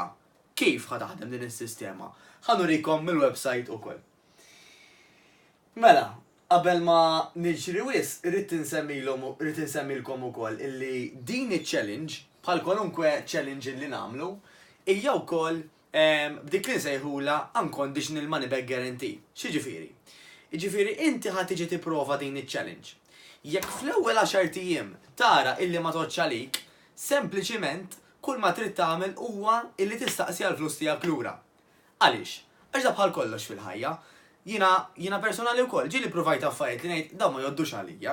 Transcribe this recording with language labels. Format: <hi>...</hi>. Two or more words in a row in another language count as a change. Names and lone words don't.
<mt>Kif ħad taħdem din is-sistema? Ħanurikom mill-website ukoll. Mela, qabel ma niġri wisq irid insemmilkom ukoll illi din iċ-challenge bħal kwalunkwe challenge li nagħmlu hija wkoll b'dik li nsejħula</mt> <en>unconditional money back guarantee.</en> <mt>X'jiġifieri? Jiġifieri inti ħad tiġi tipprova din iċ-challenge. Jekk fl-ewwel 10 ijiem tara illi ma toġġ għalik, sempliċiment kull ma trid tagħmel huwa illi tistaqsi għall-flus tiegħek lura. Għaliex? Għax da bħal kollox fil-ħajja. Jiena personali wkoll ġieli provajt affarijiet li ngħid dawn ma jgħoddux għalija.</mt>